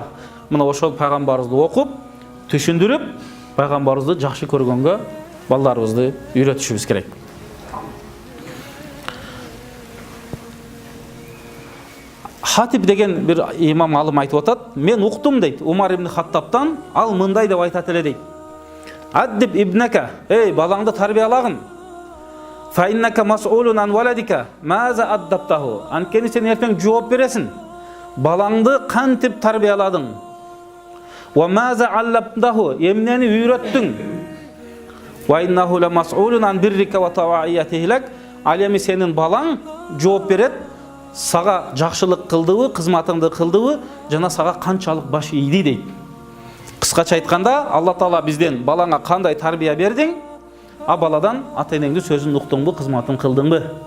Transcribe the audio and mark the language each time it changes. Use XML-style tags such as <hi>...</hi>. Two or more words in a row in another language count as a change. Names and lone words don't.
<ky>Мына ошол пайгамбарыбызды окуп, түшүндүрүп, пайгамбарыбызды жакшы көргөнгө балдарыбызды үйрөтүшүбүз керек. Хатиб деген бир имам алым айтып атат, мен уктум дейт, Умар ибн Хаттабтан, ал мындай деп айтат эле дейт.</ky> <ar>أدب ابنك,</ar> <ky>эй балаңды тарбиялагын.</ky> <ar>فإنك مسؤول عن ولدك ماذا أدبته.</ar> <ky>Анткени сен эртең жооп бересиң. Балаңды кантип тарбияладың?</ky> <ar>وماذا علمته,</ar> <ky>эмнени үйрөттүң?</ky> <ar>وإنه لمسؤول عن برك وطواعيته لك.</ar> <ky>Ал эми сенин балаң жооп берет. Сага жакшылык кылдыбы, кызматыңды кылдыбы, жана сага канчалык баш ийди дейт. Кыскача айтканда, Алла Таала бизден балаңа кандай тарбия бердиң, а баладан ата-энеңдин сөзүн уктуңбу, кызматын кылдыңбы?</ky>